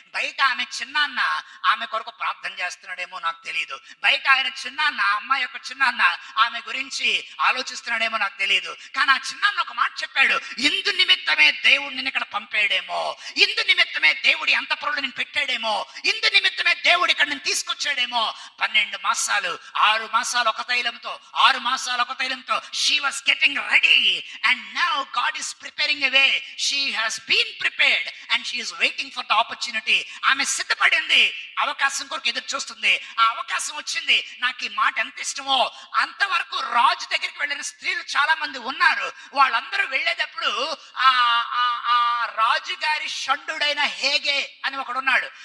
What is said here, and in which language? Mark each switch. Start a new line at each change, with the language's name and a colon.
Telugu: బయట ఆమె చిన్నాన్న ఆమె కొరకు ప్రార్థన చేస్తున్నాడేమో నాకు తెలియదు. బయట ఆయన చిన్నాన్న, అమ్మాయి యొక్క చిన్నాన్న ఆమె గురించి ఆలోచిస్తున్నాడేమో నాకు తెలియదు. కానీ ఆ చిన్నాన్న ఒక మాట చెప్పాడు, ఇందు నిమిత్తమే దేవుడు నిన్ను ఇక్కడ పంపాడేమో, ఇందు నిమిత్తమే దేవుడి అంతఃపురంలో నేను పెట్టాడేమో, ఇందు నిమిత్తమే దేవుడు ఇక్కడ నేను తీసుకొచ్చాడేమో. 12 మాసాలు, 6 మాసాలు ఒక తైలంతో,
English: 6 మాసాలు ఒక తైలంతో she was getting ready and now God is preparing a way. She has been prepared and she is waiting for the opportunity.
Telugu: ఆమె సిద్ధపడింది, అవకాశం కొరకు ఎదురు చూస్తుంది. ఆ అవకాశం వచ్చింది. నాకు ఈ మాట ఎంత ఇష్టమో, అంతవరకు రాజు దగ్గరికి వెళ్ళిన స్త్రీలు చాలా మంది ఉన్నారు. వాళ్ళందరూ వెళ్ళేటప్పుడు ఆ రాజుగారి షండుడైన హేగే అని ఒకడున్నాడు.